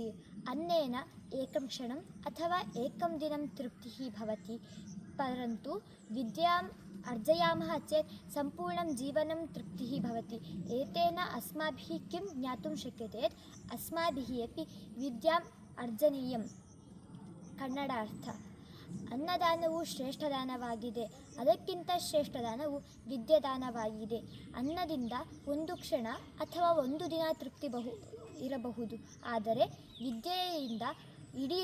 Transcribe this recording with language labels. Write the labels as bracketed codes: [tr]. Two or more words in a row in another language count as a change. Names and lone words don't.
[sa] अन्नेन एकं क्षणम् अथवा एकं दिनं तृप्तिः भवति, परन्तु विद्याम् अर्जयामः चेत् सम्पूर्णं जीवनं तृप्तिः भवति। एतेन अस्माभिः किं ज्ञातुं शक्यते यत् अस्माभिः अपि विद्याम् अर्जनीयं। [kn] ಕನ್ನಡಾರ್ಥ. ಅನ್ನದಾನವು ಶ್ರೇಷ್ಠದಾನವಾಗಿದೆ. ಅದಕ್ಕಿಂತ ಶ್ರೇಷ್ಠದಾನವು ವಿದ್ಯಾದಾನವಾಗಿದೆ. ಅನ್ನದಿಂದ ಒಂದು ಕ್ಷಣ ಅಥವಾ ಒಂದು ದಿನ ತೃಪ್ತಿ ಇರಬಹುದು, ಆದರೆ ವಿದ್ಯೆಯಿಂದ ಇಡೀ